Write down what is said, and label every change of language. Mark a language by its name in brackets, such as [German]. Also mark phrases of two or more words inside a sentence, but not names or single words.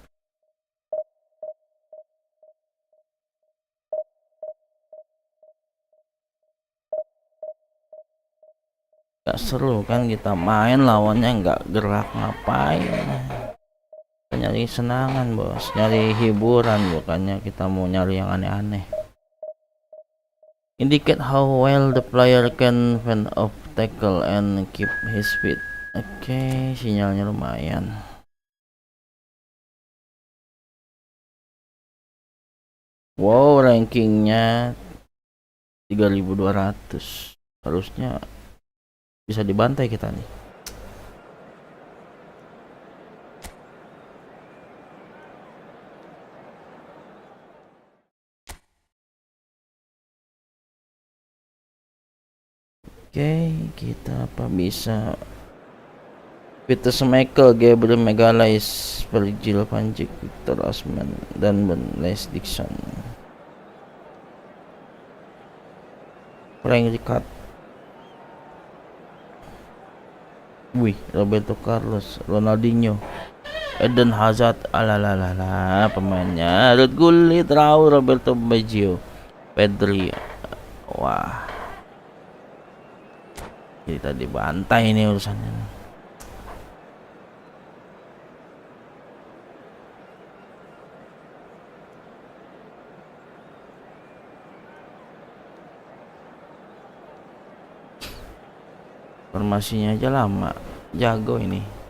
[Indonesian] Gak seru kan kita main lawannya nggak gerak ngapain. Kita nyari senangan bos, nyari hiburan, bukannya kita mau nyari yang aneh-aneh. [English] Indicate how well the player can fend off tackle and keep his feet. [Indonesian] Oke, sinyalnya lumayan. Wow, rankingnya 3200. Harusnya bisa dibantai kita nih. Oke, kita apa bisa Peter Schmeichel, Gabriel Magalhaes, Virgil van Dijk, Victor Osimhen, dan Les Dixon. Frank Rijkaard. Wih, Roberto Carlos, Ronaldinho, Eden Hazard, alalalala pemainnya. Ruud Gullit, Raul, Roberto Baggio, Pedri. Wah. Kita dibantai ini urusannya. Formasinya aja lama, jago ini.